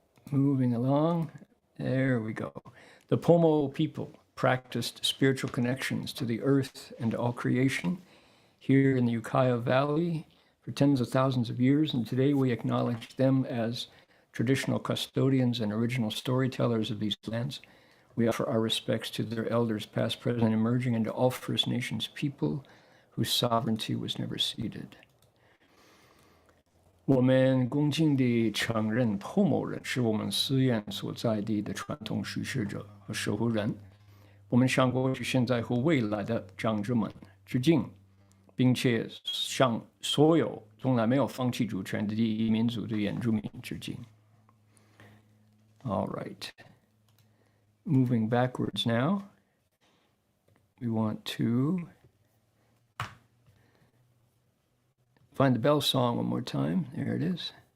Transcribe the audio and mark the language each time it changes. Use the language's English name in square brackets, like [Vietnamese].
[English] Moving along. There we go. The Pomo people practiced spiritual connections to the earth and to all creation here in the Ukiah Valley for tens of thousands of years, and today we acknowledge them as traditional custodians and original storytellers of these lands. We offer our respects to their elders, past, present, and emerging, and to all First Nations people whose sovereignty was never ceded. [Chinese] 我们恭敬地承认 Pomo 人是我们寺院所在地的传统叙事者和守护人。我们向过去、现在和未来的长者们致敬，并且向所有从来没有放弃主权的第一民族的原住民致敬。 [English] All right. Moving backwards now, we want to find the bell song one more time. There it is.